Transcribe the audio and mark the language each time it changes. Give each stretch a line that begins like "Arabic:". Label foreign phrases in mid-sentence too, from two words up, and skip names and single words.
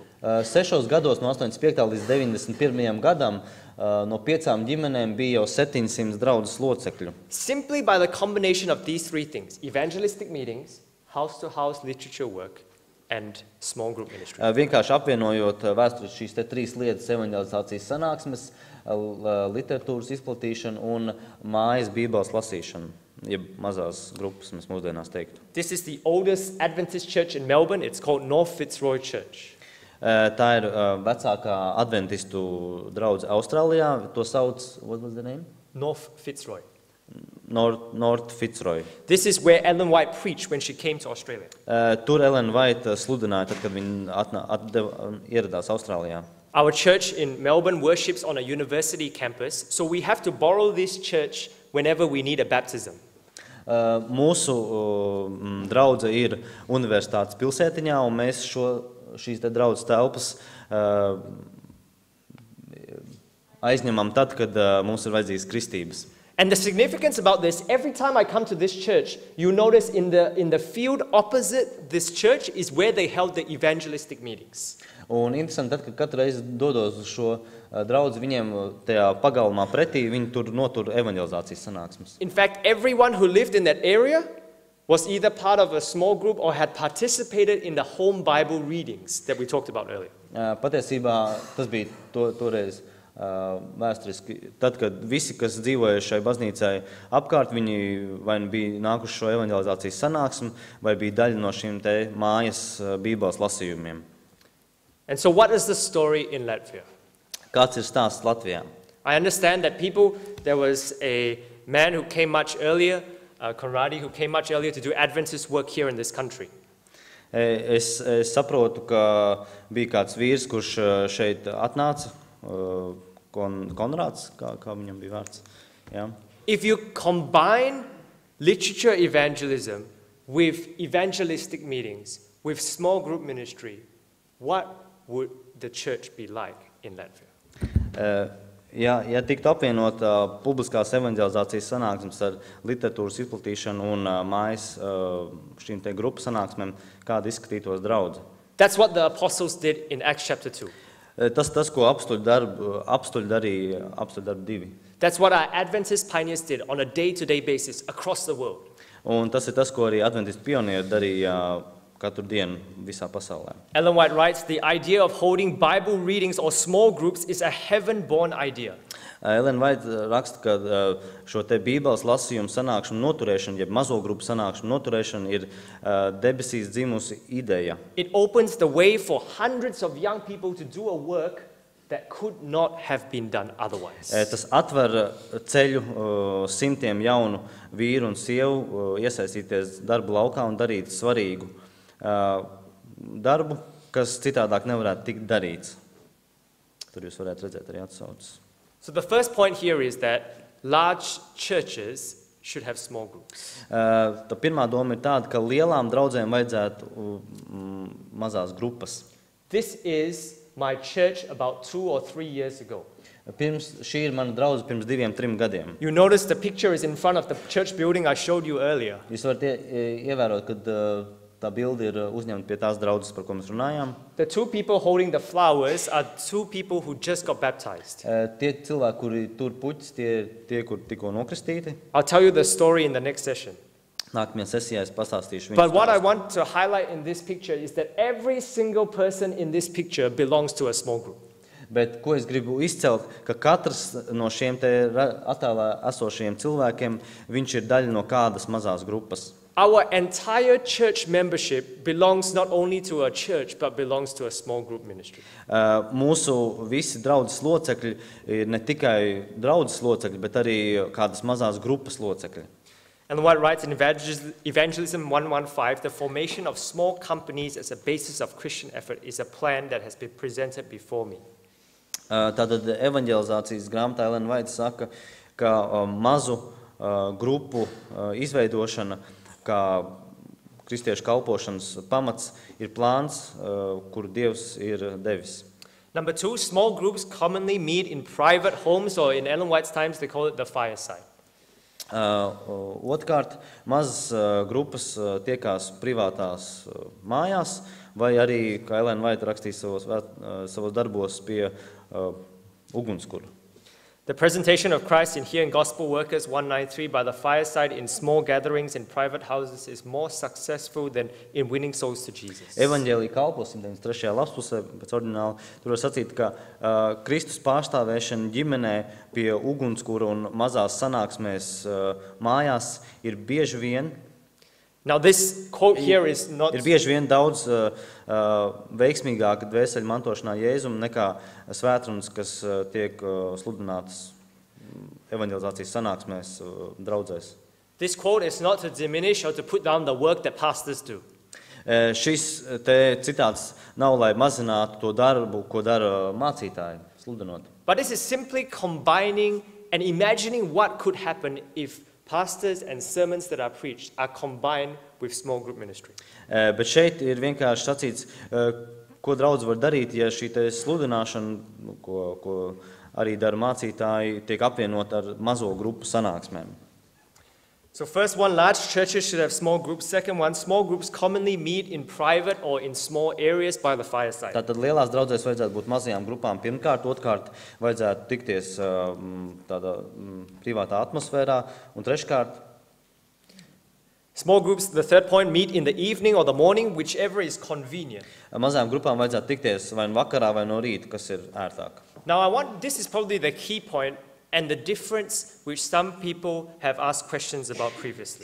Latvian: 6 gados, no 85. līdz 91. gadam, no 5 ģimenēm bija jau 700 draudzes locekļu.
English: Simply by the combination of these 3 things, evangelistic meetings, house-to-house literature work, and small group ministry.
Latvian: Vienkārši apvienojot vēsturiski šīs te 3 lietas - evanģelizācijas sanāksmes, literatūras izplatīšanu un mājas bībeles lasīšanu, jeb mazās grupas mēs mūsdienās teiktu.
English: This is the oldest Adventist church in Melbourne. It's called North Fitzroy Church.
Latvian: Tā ir vecākā adventistu draudze Austrālijā. To sauc,
English: what was the name? North Fitzroy. North Fitzroy. This is where Ellen White preached when she came to Australia.
Latvian: Tur Ellen White sludināja, tad, kad viņa ieradās Austrālijā.
English: Our church in Melbourne worships on a university campus, so we have to borrow this church whenever we need a baptism.
Latvian: Mūsu draudze ir universitātes pilsētiņā, un mēs šīs te draudzes telpas aizņemam tad, kad mums ir vajadzīgas kristības.
English: And the significance about this, every time I come to this church, you notice in the field opposite this church is where they held the evangelistic meetings.
Latvian: Un interesanti, tad, kad katru reizi dodos uz šo draudzi, viņiem tajā pagalmā pretī, viņi tur notur evanģelizācijas sanāksmes.
English: In fact, everyone who lived in that area was either part of a small group or had participated in the home Bible readings that we talked about earlier.
Latvian: Patiesībā tas bija toreiz vēsturiski. Tad, kad visi, kas dzīvoja šai baznīcai apkārt, viņi vai bija nākuši šo evanģelizācijas sanāksmi, vai bija daļa no šīm te mājas bībeles lasījumiem.
English: And so what is the story in Latvia?
Latvian: Kāds ir stāsts Latvijā?
English: I understand that there was a man who came much earlier, Conradi, who came much earlier to do Adventist work here in this country.
Latvian: Es saprotu, ka bija kāds vīrs, kurš šeit atnāca, Konrāds, kā viņam bija vārds. Ja?
English: If you combine literature evangelism with evangelistic meetings, with small group ministry, what would the church be like in Latvia?
Latvian: Ja tiktu apvienot publiskās evanģelizācijas sanāksmes ar literatūras izplatīšanu un mājas šīm te grupu sanāksmēm, kāda izskatītos draudze.
English: That's what the apostles did in Acts chapter 2.
Latvian: Tas, ko apstuļu darīja apstuļu darbu 2.
English: That's what our Adventist pioneers did on a day-to-day basis across the world.
Latvian: Un tas ir tas, ko arī adventistu pionieri darīja katru dienu visā pasaulē.
English: Ellen White writes, the idea of holding Bible readings or small groups is a heaven-born idea.
Latvian: Ellen White raksta, ka šo te bībeles lasījumu sanākšanu noturēšanu, jeb mazo grupu sanākšanu noturēšanu ir debesīs dzimusi ideja.
English: It opens the way for hundreds of young people to do a work that could not have been done otherwise.
Latvian: Tas atver ceļu simtiem jaunu vīru un sievu iesaistīties darba laukā un darīt svarīgu darbu, kas citādāk nevarētu tikt darīts. Tur jūs varētu redzēt arī atsauces.
English: So the first point here is that large churches should have small groups.
Latvian: Tā pirmā doma ir tāda, ka lielām draudzēm vajadzētu mazās grupas.
English: This is my church about 2 or 3 years ago.
Latvian: Šī ir mana draudze pirms 2-3 gadiem.
English: You notice the picture is in front of the church building I showed you earlier.
Latvian: Jūs varat ievērot, ka tā bilde ir uzņemta pie tās draudzes, par ko mēs runājām.
English: The 2 people holding the flowers are 2 people who just got baptized.
Latvian: Tie cilvēki, kuri tur puķis, tie, kur tikko nokristīti.
English: I'll tell you the story in the next session.
Latvian: Nākamajā sesijā es pastāstīšu
English: But what I
Latvian: viņus.
English: want to highlight in this picture is that every single person in this picture belongs to a small group.
Latvian: Bet ko es gribu izcelt, ka katrs no šiem te attēlā esošajiem cilvēkiem, viņš ir daļa no kādas mazās grupas.
English: Our entire church membership belongs not only to a church, but belongs to a small group ministry.
Latvian: Mūsu visi draudzes locekļi ir ne tikai draudzes locekļi, bet arī kādas mazās grupas locekļi.
English: And White writes in Evangelism 1:15, the formation of small companies as a basis of Christian effort is a plan that has been presented before me.
Latvian: Tātad evanģelizācijas grāmatā Ellen White saka, ka mazu grupu izveidošana, kā kristiešu kalpošanas pamats, ir plāns, kuru Dievs ir devis.
English: Number 2, small groups commonly meet in private homes, or in Ellen White's times, they call it the fireside.
Latvian: Otrkārt, mazas grupas tiekās privātās mājās, vai arī, kā Ellen White rakstīja savos darbos, pie ugunskura.
English: The presentation of Christ in Here in Gospel Workers 193 by the fireside in small gatherings in private houses is more successful than in winning souls to Jesus.
Latvian: Evanģēlija kalpos 193. lapspusē, pēc ordināla, tur var sacīt, ka Kristus pārstāvēšana ģimenē pie ugunskura un mazās sanāksmēs mājās ir bieži vien
English: Now this quote here is not...
Latvian: Ir bieži vien daudz veiksmīgāka dvēseļu mantošanā Jēzum nekā svētrunas, kas tiek sludinātas evanģelizācijas sanāksmēs draudzēs.
English: This quote is not to diminish or to put down the work that pastors do.
Latvian: Šis te citāts nav, lai mazinātu to darbu, ko dara mācītāji, sludinot.
English: But this is simply combining and imagining what could happen if pastors and sermons that are preached are combined with small group ministry.
Latvian: Bet šeit ir vienkārši sacīts, ko draudz var darīt, ja šī te sludināšana, ko arī dara mācītāji, tiek apvienot ar mazo grupu sanāksmēm.
English: So first one, large churches should have small groups. Second one, small groups commonly meet in private or in small areas by the fireside.
Latvian: Tātad lielās draudzēs vajadzētu būt mazajām grupām pirmkārt, otrkārt vajadzētu tikties tādā privātā atmosfērā, un treškārt
English: small groups, the third point, meet in the evening or the morning, whichever is convenient.
Latvian: mazajām grupām vajadzētu tikties vai no vakarā vai no rīta, kas ir ērtāk.
English: Now this is probably the key point and the difference which some people have asked questions about previously.